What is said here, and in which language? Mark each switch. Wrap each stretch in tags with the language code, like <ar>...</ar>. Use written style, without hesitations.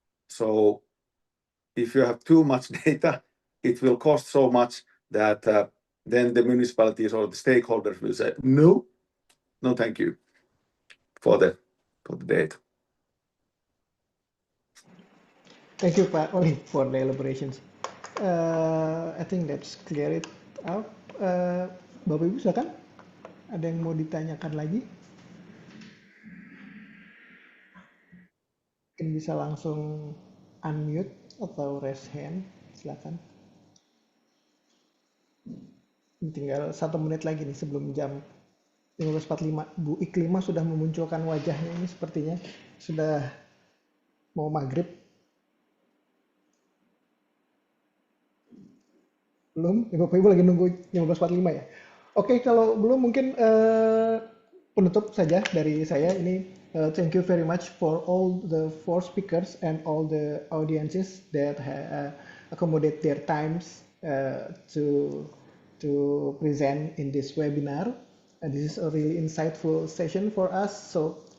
<en>So if you have too much data, it will cost so much that then the municipalities or the stakeholders will say, no, thank you for the data. Thank you, Pak Oli, for the elaborations. I think that's clear it out.</en> <id>Bapak Ibu, silakan. Ada yang mau ditanyakan lagi? Mungkin bisa langsung unmute atau raise hand, silakan. Tinggal 1 menit lagi nih sebelum jam 15.45. Bu Iklima sudah memunculkan wajahnya ini, sepertinya sudah mau maghrib. Belum? Ya, Bapak Ibu lagi nunggu 15.45 ya? Oke, kalau belum mungkin penutup saja dari saya ini.</id> <en>Thank you very much for all the 4 speakers and all the audiences that accommodate their times to present in this webinar. And this is a really insightful session for us. So</en>